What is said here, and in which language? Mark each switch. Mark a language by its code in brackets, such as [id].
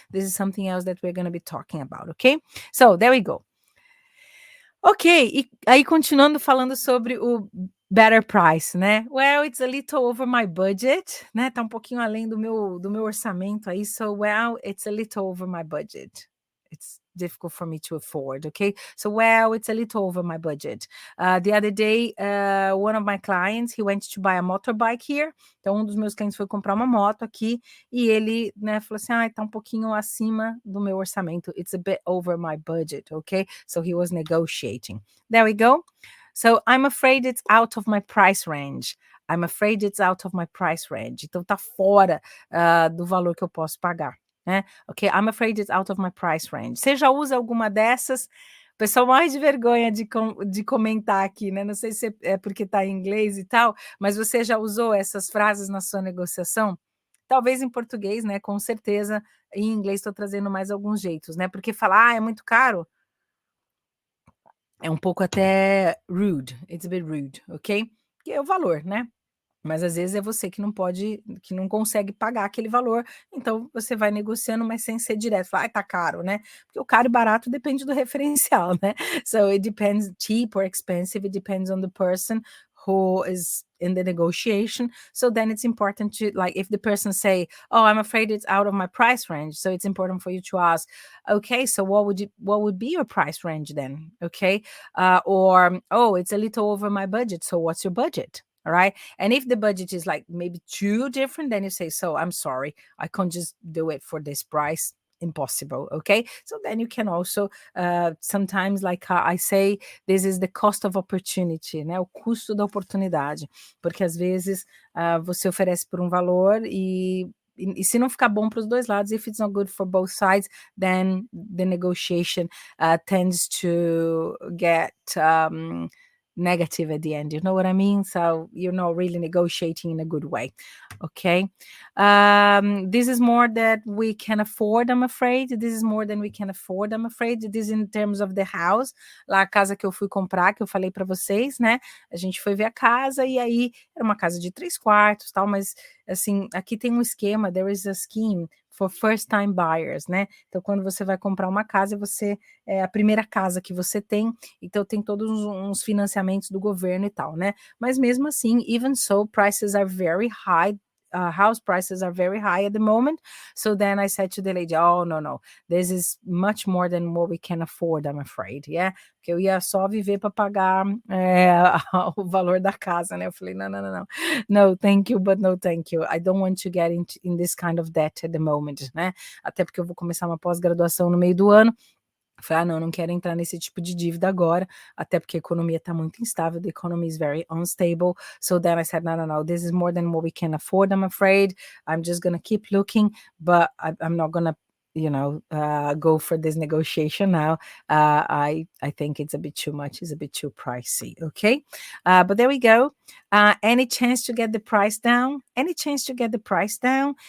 [en] This is something else that we're going to be talking about, okay? So, there we go. [pt] Ok, e aí continuando falando sobre o [en] better price, [pt] né? [en] Well, it's a little over my budget, né? [pt] Tá um pouquinho além do meu orçamento aí, [en] so well, it's a little over my budget. It's difficult for me to afford, okay? So, well, it's a little over my budget. The other day, one of my clients, he went to buy a motorbike here. [pt] Então, dos meus clientes foi comprar uma moto aqui e ele, né, falou assim, tá um pouquinho acima do meu orçamento. [en] It's a bit over my budget, okay? So, he was negotiating. There we go. So, I'm afraid it's out of my price range. I'm afraid it's out of my price range. [pt] Então, tá fora do valor que eu posso pagar. Né? [en] Ok, I'm afraid it's out of my price range. [pt] Você já usa alguma dessas? O pessoal mais de vergonha de comentar aqui, né? Não sei se é porque está em inglês e tal, mas você já usou essas frases na sua negociação? Talvez em português, né? Com certeza. Em inglês estou trazendo mais alguns jeitos, né? Porque falar, é muito caro, é um pouco até rude. [en] It's a bit rude, ok? [pt] Que é o valor, né? Mas às vezes é você que não pode, que não consegue pagar aquele valor, então você vai negociando, mas sem ser direto, fala, tá caro, né? Porque o caro e barato depende do referencial, né? [en] So it depends, cheap or expensive, it depends on the person who is in the negotiation. So then it's important to, like, if the person say, oh, I'm afraid it's out of my price range, so it's important for you to ask, okay, so what would be your price range then? Okay, or, oh, it's a little over my budget, so what's your budget? All right. And if the budget is like maybe too different, then you say, so I'm sorry, I can't just do it for this price. Impossible. Okay. So then you can also sometimes, like I say, this is the cost of opportunity, né? [pt] O custo da oportunidade. Porque às vezes você oferece por um valor e se não ficar bom para os dois lados, [en] if it's not good for both sides, then the negotiation tends to get negative at the end. You know what I mean? So you're not really negotiating in a good way. Okay. This is more that we can afford, I'm afraid. This is more than we can afford, I'm afraid. This is in terms of the house. [pt] Lá a casa que eu fui comprar, que eu falei para vocês, né? A gente foi ver a casa e aí era uma casa de 3 quartos, tal, mas assim, aqui tem um esquema, [en] there is a scheme for first time buyers, [pt] né? Então, quando você vai comprar uma casa, você é a primeira casa que você tem, então tem todos uns financiamentos do governo e tal, né? Mas mesmo assim, [en] even so, prices are very high. House prices are very high at the moment. So then I said to the lady, oh, no, this is much more than what we can afford, I'm afraid, yeah? [pt] Porque eu ia só viver para pagar o valor da casa, né? Eu falei, não. [en] No, thank you, but no thank you. I don't want to get in this kind of debt at the moment, né? [pt] Até porque eu vou começar uma pós-graduação no meio do ano. Eu falei, não quero entrar nesse tipo de dívida agora, até porque a economia está muito instável, [en] the economy is very unstable. So then I said, no, this is more than what we can afford, I'm afraid. I'm just going to keep looking, but I'm not going to go for this negotiation now. I think it's a bit too much, it's a bit too pricey, okay? But there we go. Any chance to get the price down? Any chance to get the price down?